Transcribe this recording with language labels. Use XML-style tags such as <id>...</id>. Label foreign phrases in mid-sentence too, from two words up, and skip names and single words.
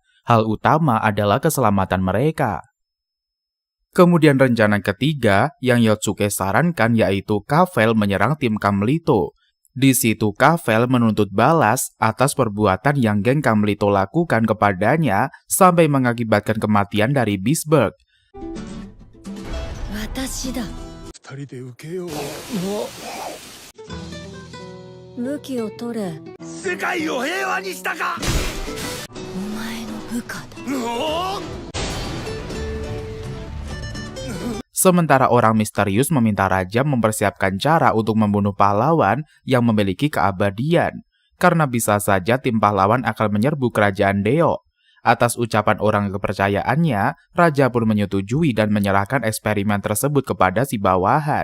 <id>Hal utama adalah keselamatan mereka. Kemudian rencana ketiga yang Yotsuke sarankan yaitu Kavel menyerang tim Kamlito. Di situ Kavel menuntut balas atas perbuatan yang geng Kamlito lakukan kepadanya sampai mengakibatkan kematian dari Beastburg.</id> <ja>私だ。二人で受けよう。武器を取れ。世界を平和にしたか。お前の部下だ。</ja> <id>Sementara orang misterius meminta raja mempersiapkan cara untuk membunuh pahlawan yang memiliki keabadian, karena bisa saja tim pahlawan akan menyerbu kerajaan Deo. Atas ucapan orang kepercayaannya, raja pun menyetujui dan menyerahkan eksperimen tersebut kepada si bawahan.</id>